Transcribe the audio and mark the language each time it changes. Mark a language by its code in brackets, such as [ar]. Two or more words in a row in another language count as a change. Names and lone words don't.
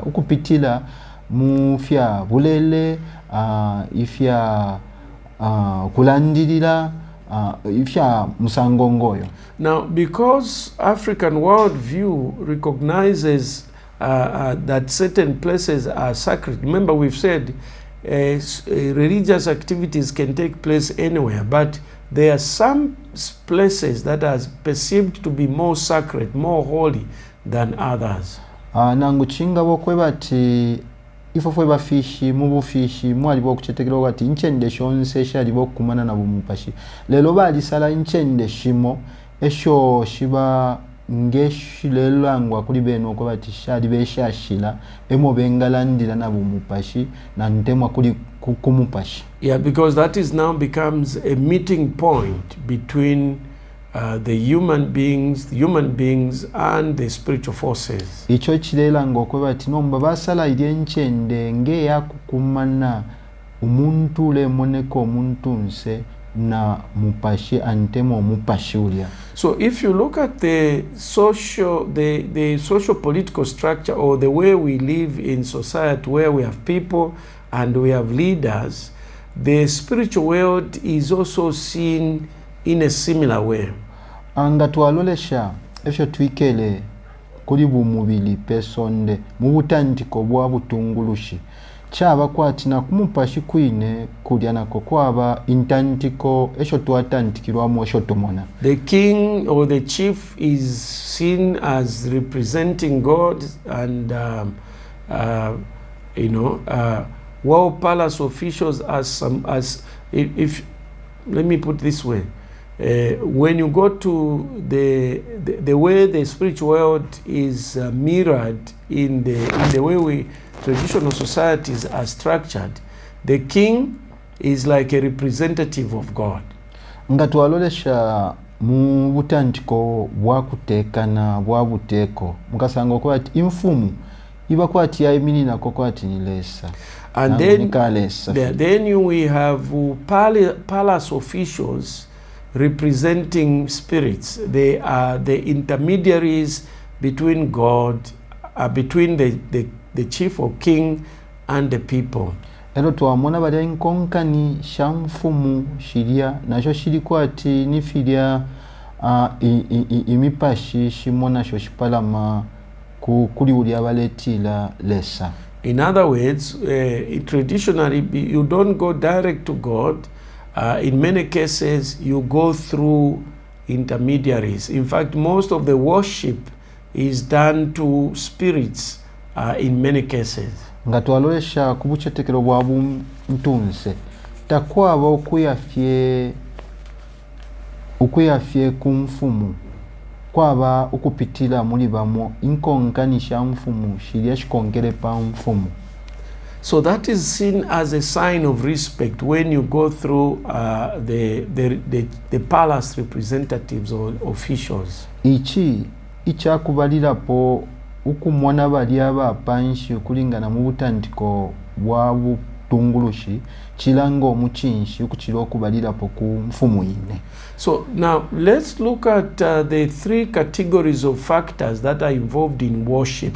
[bem] Ukupitila mufya bulele, ifya kulandilila, ifya musangongoyo. [en] Now, because African worldview recognizes that certain places are sacred, remember we've said religious activities can take place anywhere, but there are some places that are perceived to be more sacred, more holy than others. [bem] Nangu chinga bokwebati ifo bafishi mubufishi mwali bokuchetekera kati inchende shonse shali bokumana na bumupashi lelo bali sala inchende shimo esho shiba ngeshilelangwa kuli beno ko bati shali beshashila emo bengalandira na bumupashi na ntemwa kuli kumupashi. [en] Yeah, because that is now becomes a meeting point between the human beings and the spiritual forces. [bem] Icho chilelangwa ko bati nomba basala ilyenchende nge yakukumana umuntu le moneko umuntu nse na mupashi antemo mupashi ulia. [en] So if you look at the social political structure, or the way we live in society, where we have people and we have leaders, the spiritual world is also seen in a similar way. [bem] Anga tualolesha efyo twikele kuli bumubili pesonde mubutandiko bwa butungulushi chaba kwati na kumupashi kwine kulya nako kwaba intantiko esho twatantikirwamu esho tumona. [en] The king or the chief is seen as representing God, and while palace officials if let me put this way, when you go to the way the spiritual world is mirrored in the way traditional societies are structured, the king is like a representative of God. [bem] Nga twalolesha mu butandiko bwa kutekana bwa buteko mukasanga ko ati imfumu iba kwati ya imini na kwati ni lesa. [en] And then we have palace officials representing spirits. They are the intermediaries between God, between the chief or king and the people. [bem] Ero tuamona bali nkonkani shamfumu shiria nasho shiri kwati ni filia imipashi shimona sho shipalama kuli uli abaletila lesa. [en] In other words, traditionally you don't go direct to God. In many cases you go through intermediaries. In fact, most of the worship is done to spirits in many cases. [bem] Nga twalolesha kubuchetekero bwa buntunse takwaba ukuyafye kumfumu kwaba ukupitila muri bamo inkonkanisha mfumu shiria shikongere pa mfumu. [en] So that is seen as a sign of respect when you go through the palace representatives or officials. [bem] Icha kubalira po ukumona bali aba panshi kulingana mu butandiko bwa butungulushi chilango muchinshi ukuchiro kubalira po ku mfumu ine. [en] So now let's look at the three categories of factors that are involved in worship.